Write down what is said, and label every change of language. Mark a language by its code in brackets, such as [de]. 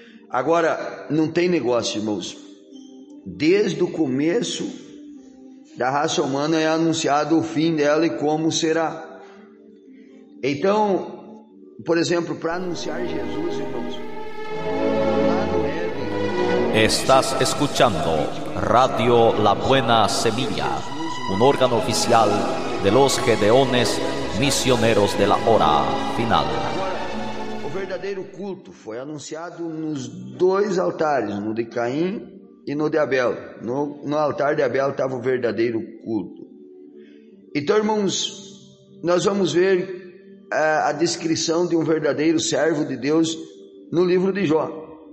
[pt] Agora, não tem negócio, irmãos. Desde o começo da raça humana é anunciado o fim dela e como será. Então, por exemplo, para anunciar Jesus, irmãos, lá no Éden... [es] Estás escuchando Radio La Buena Semilla, un órgano oficial de los Gedeones Misioneros de la Hora Final. [pt] O verdadeiro culto foi anunciado nos dois altares, no de Caim e no de Abel. No altar de Abel estava o verdadeiro culto. Então, irmãos, nós vamos ver a descrição de um verdadeiro servo de Deus no livro de Jó.